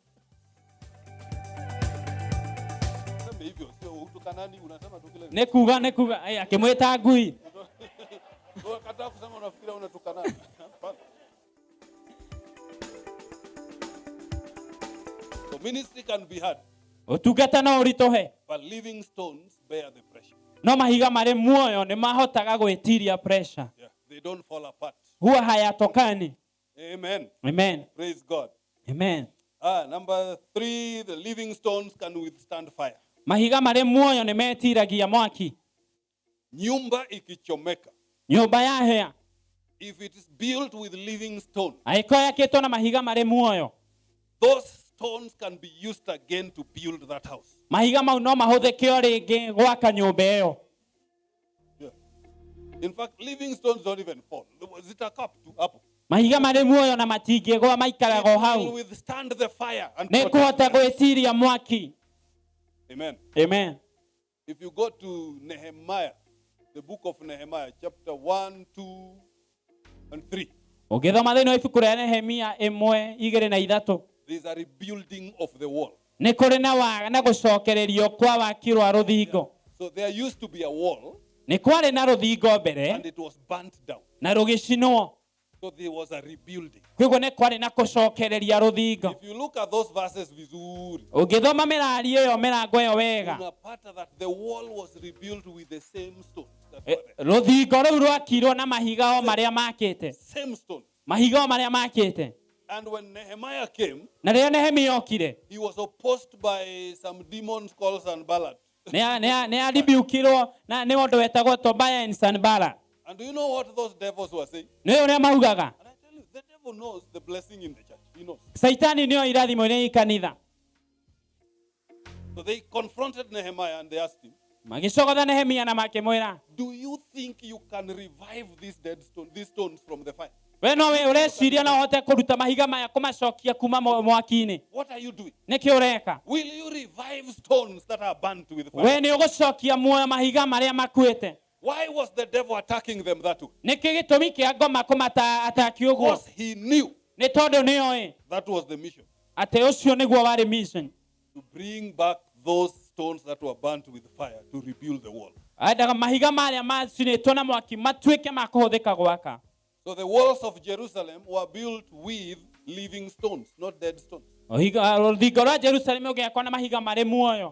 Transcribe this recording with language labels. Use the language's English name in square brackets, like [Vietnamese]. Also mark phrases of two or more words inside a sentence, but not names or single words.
[Swahili] Sema hivyo sio utukanani, unasema tu kile. [Kikuyu] Nĩ kuga akĩmwĩta ngui. [Swahili] Wakataka kusema unafikiria unatukanana. Hapana. [English] So ministry can be hard, [Kikuyu] Ũtungata no ũritũhe, [English] but living stones bear the pressure. [Kikuyu] no mahiga marĩ muoyo nĩ mahotaga gwĩtiria pressure, [English] Yeah, they don't fall apart. [Swahili] huwa hayatokani. [English] Amen. Amen. Praise God. Amen. Number 3, the living stones can withstand fire. [Kikuyu] Mahiga marĩ muoyo nĩ metiragia mwaki. [Swahili] Nyumba ikichomeka, [Kikuyu] Nyũmba yahĩa [English] if it is built with living stone, [Kikuyu] angĩkorwo yakĩtwo na mahiga marĩ muoyo, [English] those stones can be used again to build that house. [Kikuyu] mahiga mau no mahũthĩke o rĩngĩ gwaka nyũmba ĩyo. [English] Yeah. In fact, living stones don't even fall. [Swahili] Zitakaa tu hapo. [Kikuyu] Mahiga marĩ muoyo na matingĩgwa maikaraga o [English] It will [Kikuyu] hau, [English] withstand the fire and [Kikuyu] nĩ [English] protect [Kikuyu] kũhota [English] us. [Kikuyu] gwĩtiria mwaki. [English] Amen. Amen. If you go to Nehemiah, the book of Nehemiah, chapter 1, 2, and 3, [Kikuyu] Ũngĩthoma thĩinĩ wa ibuku rĩa Nehemia 1, 2 na 3, [English] there's a rebuilding of the wall. [Kikuyu] nĩ kũrĩ na gũcokererio kwa waki rwa rũthingo. [English] So there used to be a wall, [Kikuyu] Nĩ kwarĩ na rũthingo mbere [English] and it was burnt down. [Kikuyu] na rũgĩcinwo, [English] So there was a rebuilding. [Kikuyu] koguo nĩ kwarĩ na gũcokereria rũthingo. [English] If you look at those verses vizuri, [Kikuyu] Ũngĩthoma mĩrari ĩyo mĩrango ĩyo wega, [English] unapata that the wall was rebuilt with the same stones that were there. [Kikuyu] rũthingo rũu rwakirwo na mahiga o marĩa makĩte, [English] Same stone. [Kikuyu] mahiga o marĩa makĩte. [English] And when Nehemiah came, [Kikuyu] Na rĩrĩa Nehemia okire, [English] he was opposed by some demons called Sanballat. [Kikuyu] nĩ aribiukirwo na nĩ ũndũ wetagwo Tobia and Sanballat. [English] And do you know what those devils were saying? [Kikuyu] Nĩ ũrĩa maugaga, [English] And I tell you, the devil knows the blessing in the church. He knows. [Kikuyu] Saitani nĩo irathimo iria i kanitha. [English] So they confronted Nehemiah and they asked him, [Kikuyu] Magĩcogotha Nehemia na makĩmwĩra, [English] do you think you can revive these stones from the fire? [Kikuyu] we no ũreciria no ũhote kũruta mahiga maya kũmacokia kuma mwaki-inĩ? [English] What are you doing? [Kikuyu] Nĩkĩ ũreka? [English] Will you revive stones that are burnt with [Kikuyu] We [English] fire? [Kikuyu] nĩ ũgũcokia muoyo mahiga marĩa makuĩte? [English] Why was the devil attacking them that way? [Kikuyu] Nĩkĩ gĩtũmi kĩa ngoma kũmata-ataki ũguo? [English] Because he knew [Kikuyu] Nĩ tondũ nĩoĩ [English] that was the mission. [Kikuyu] atĩ ũcio nĩguo warĩ mission. [English] to bring back those stones that were burnt with fire to rebuild the wall. [Kikuyu] Aendaga mahiga marĩa macinĩtwo na mwaki matuĩke ma kũhũthĩka gwaka. [English] So the walls of Jerusalem were built with living stones, not dead stones. [Kikuyu] Rũthingo rwa Jerusalemu ũgĩakwo na mahiga marĩ muoyo.